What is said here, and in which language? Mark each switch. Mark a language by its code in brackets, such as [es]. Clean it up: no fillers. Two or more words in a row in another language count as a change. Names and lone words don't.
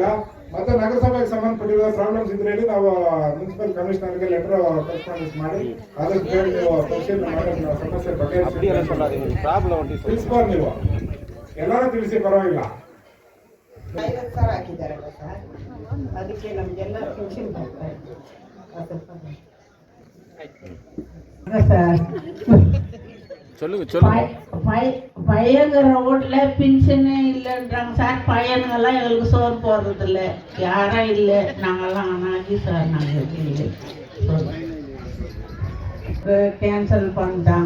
[kn] ಮತ್ತೆ ನಗರಸಭೆಗೆ ಸಂಬಂಧಪಟ್ಟಿರೋ ಪ್ರಾಬ್ಲಮ್ಸ್ ಇದ್ರೆ ಹೇಳಿ, ನಾವು [en] municipal commissionerಗೆ letter correspondence [kn] ಮಾಡಿ ಅದಕ್ಕೆ ಹೇಳಿ ನೀವು ಪರಿಶೀಲನೆ ಮಾಡಿ ಸಮಸ್ಯೆ ತಿಳಿಸ್ಬಾರ್ದು. ನೀವು ಎಲ್ಲರೂ ತಿಳಿಸಿ ಪರವಾಗಿಲ್ಲ. 50,000 ಹಾಕಿದ್ದಾರಲ್ಲ ಸರ್, ಅದಕ್ಕೆ ನಮಗೆಲ್ಲ ಪೆನ್ಷನ್ ಬರ್ತಾ ಇದೆ [ta] பையங்கிற ரோட்ல பென்ஷனே இல்லைன்றாங்க சார். பையனுங்கெல்லாம் எங்களுக்கு சோறு போடுறதில்ல, யாரும் இல்லை. நாங்கெல்லாம் அனாதி சார். நாங்கள் இல்லை, கேன்சல் பண்ணிட்டாங்க.